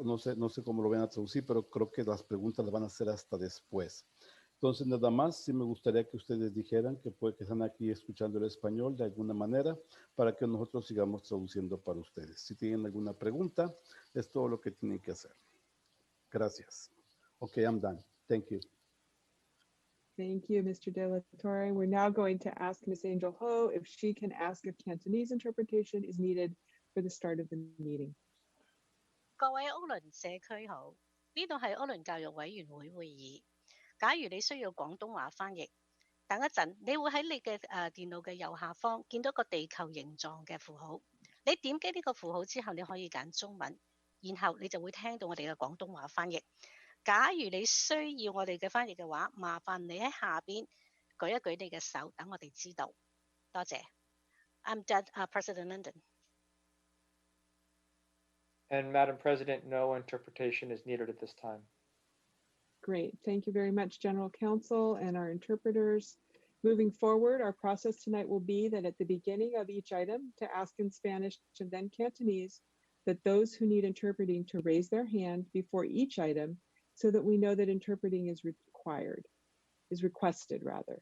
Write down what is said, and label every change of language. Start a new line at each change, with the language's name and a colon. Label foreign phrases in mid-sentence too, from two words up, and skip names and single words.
Spanish: No sé cómo lo van a traducir, pero creo que las preguntas las van a hacer hasta después. Entonces, nada más, sí me gustaría que ustedes dijeran que están aquí escuchando el español de alguna manera para que nosotros sigamos traduciendo para ustedes. Si tienen alguna pregunta, es todo lo que tienen que hacer. Gracias.
English: Okay, I'm done. Thank you. Thank you, Mr. De La Torre. We're now going to ask Ms. Angel Ho if she can ask if Cantonese interpretation is needed for the start of the meeting.
Cantonese: 各位歐倫社區好，呢度係歐倫教育委員會會議。假如你需要廣東話翻譯，等一陣你會喺你嘅電腦嘅右下方見到個地球形狀嘅符號。你點擊呢個符號之後，你可以揀中文，然後你就會聽到我哋嘅廣東話翻譯。假如你需要我哋嘅翻譯嘅話，麻煩你喺下邊舉一舉你嘅手，等我哋知道。
English: 多謝。I'm done, President London. And Madam President, no interpretation is needed at this time. Great. Thank you very much, General Counsel and our interpreters. Moving forward, our process tonight will be that at the beginning of each item to ask in Spanish and then Cantonese, that those who need interpreting to raise their hand before each item so that we know that interpreting is requested rather.